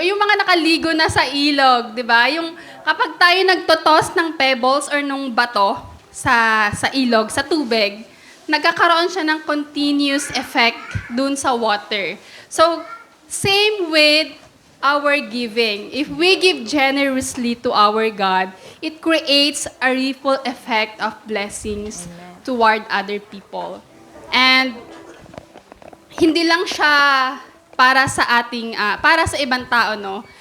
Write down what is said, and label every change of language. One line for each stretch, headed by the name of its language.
Filipino: Yung mga nakaligo na sa ilog, di ba? Yung kapag tayo nagtotos ng pebbles or nung bato sa ilog, sa tubig, nagkakaroon siya ng
English: continuous effect
Filipino: dun sa water.
English: So, same with our giving. If we give generously to our God, it creates a ripple effect of blessings toward other people.
Filipino: And hindi lang siya para sa ating para sa ibang tao, no.